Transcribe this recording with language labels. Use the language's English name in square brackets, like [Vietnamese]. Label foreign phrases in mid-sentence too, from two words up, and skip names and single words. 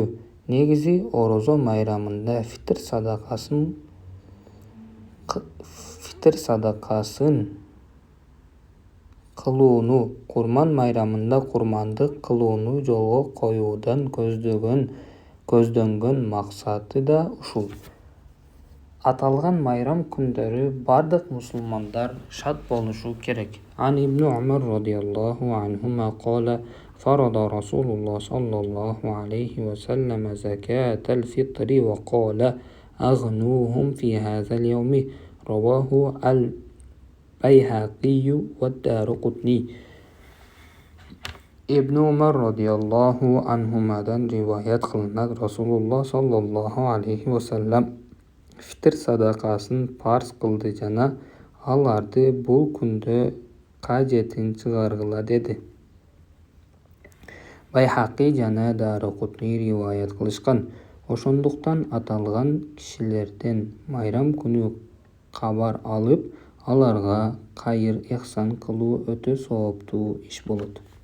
[Kyrgyz] Негизи орозо майрамында фитр садакасын кылууну, Курман майрамында курмандык кылууну жолго коюудан көздөнгөн максаты да ушул. Аталган майрам күндөрү бардык мусулмандар шат болушу керек. [Arabic] عن ابن عمر رضي الله عنهما قال: فرض رسول الله صلى الله عليه وسلم زكاة الفطر وقال: أغنوهم في هذا اليوم". رواه البيهقي والدارقطني. [Kyrgyz] Ибн Умар [Arabic] رضي الله عنهما [Kyrgyz] риваят кылынат, Расулуллах [Arabic] صلى الله عليه وسلم [Kyrgyz] фитр садакасын парз кылды жана аларды бул күндө кажетін чыгаргыла деди. Байхақи жана Дарақутни риваят кылышкан. Ошондуктан аталган кишилерден майрам күнү кабар алып, аларга кайыр-эхсан кылуу өтө сооптуу иш болот.